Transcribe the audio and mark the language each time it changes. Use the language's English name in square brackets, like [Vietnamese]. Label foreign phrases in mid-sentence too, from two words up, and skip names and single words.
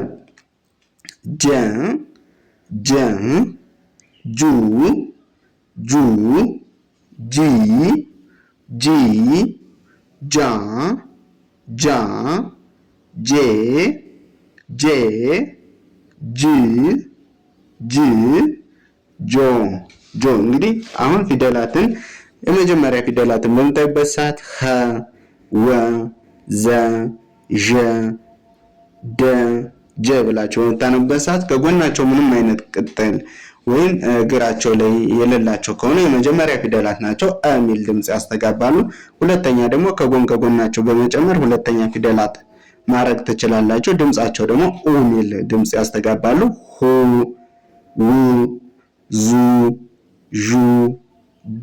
[Amharic] ጀ ጀ ጁ ጁ ጂ ጂ ጃ ጃ ጄ ጄ ጅ ጅ ጆ ጆ እንግዲህ አሁን ፊደላትን የመጀመሪያ ፊደላትን በምታዩበት ሰዓት ኸ ወ ዘ ዠ ደ ጀ ብላችሁ በምታነቡበት ሰዓት ከጎናቸው ምንም አይነት ቅጥል ወይም እግራቸው ላይ የሌላቸው ከሆነ የመጀመሪያ ፊደላት ናቸው፣ አ የሚል ድምጽ ያስተጋባሉ። ሁለተኛ ደግሞ ከጎናቸው በመጨመር ሁለተኛ ፊደላት ማድረግ ትችላላችሁ። ድምጻቸው ደግሞ ኡ የሚል ድምጽ ያስተጋባሉ። ሁ ው ዙ ዡ ዱ